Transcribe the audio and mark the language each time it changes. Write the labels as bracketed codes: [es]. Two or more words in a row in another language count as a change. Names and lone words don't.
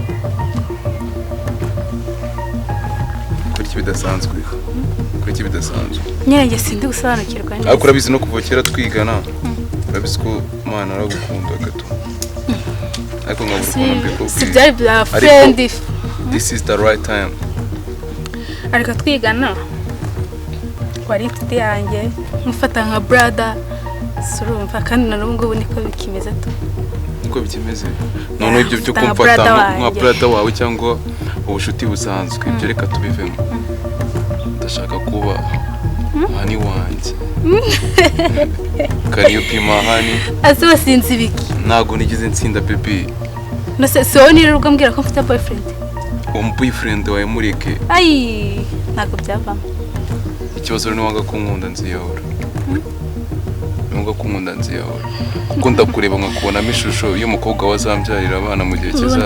[rw] kuri iki bidasanzwe nyine njye sindi gusobanukirwa neza ariko urabizi no kuva kera twigana urabizi ko Imana aragukunda gato ariko nkabura ukuntu si byari bya friend [en] this is the right time [rw] ariko twigana wari inshuti yanjye mufata nka brother surumva kandi na n'ubu ngubu niko bikimeze to niko bikimeze none ibyo byo kumfata nka brother wawe cyangwa ubushuti busanzwe ibyo reka tubivemo ndashaka kuba hani wanjye [en] can you be my honey [rw] azuba sinzi biki ntago nigeze nsinda baby nose so nirirwa mbwira ko mfite boyfriend uwo boyfriend wawe mureke ai ntago byavamo ikibazo ni wanga kunkunda nziyahura nubwo kunkunda nziyahura kuko ndakureba nkakubonamo ishusho y'umukobwa wazambyarira abana mu gihe kizaza